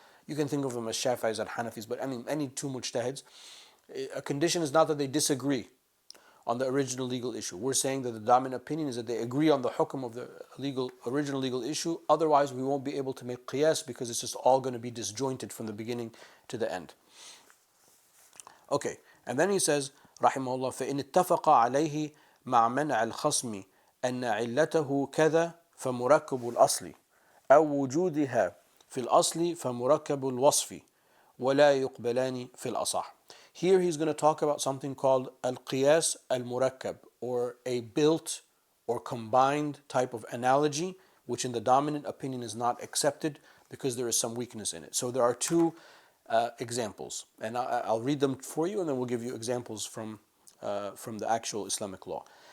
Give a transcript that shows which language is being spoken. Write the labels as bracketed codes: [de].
[en] You can think of them as Shafi'is and Hanafis, but I mean any two mujtahids. A condition is not that they disagree on the original legal issue. We're saying that the dominant opinion is that they agree on the hukm of the original legal issue. Otherwise, we won't be able to make qiyas because it's just all going to be disjointed from the beginning to the end. Okay, and then he says, [ar] رحمه الله, فإن اتفق عليه مع منع الخصم أن علته كذا فمركب الأصل أو وجودها في الأصل فمركب الوصف ولا يقبلان في الأصح. [en] Here he's going to talk about something called القياس المركب, or a built or combined type of analogy, which in the dominant opinion is not accepted because there is some weakness in it. So there are two examples, and I'll read them for you, and then we'll give you examples from the actual Islamic law.